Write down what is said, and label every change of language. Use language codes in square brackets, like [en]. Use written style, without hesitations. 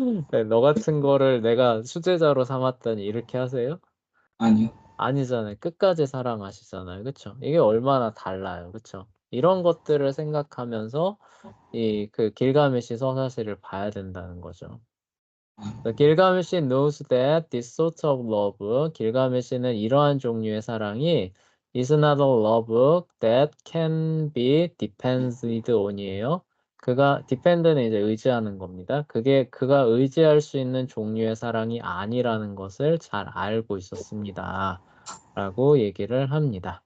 [ko] 네, 너 같은 거를 내가 수제자로 삼았다니 이렇게 하세요? 아니요. 아니잖아요. 끝까지 사랑하시잖아요. 그쵸? 이게 얼마나 달라요. 그쵸? 이런 것들을 생각하면서 그 길가메시 서사시를 봐야 된다는 거죠. [en] 길가메시 knows that this sort of love, [ko] 길가메시는 이러한 종류의 사랑이 [en] is not a love that can be depended on이에요. [ko] depend는 이제 의지하는 겁니다. 그가 의지할 수 있는 종류의 사랑이 아니라는 것을 잘 알고 있었습니다. 라고 얘기를 합니다.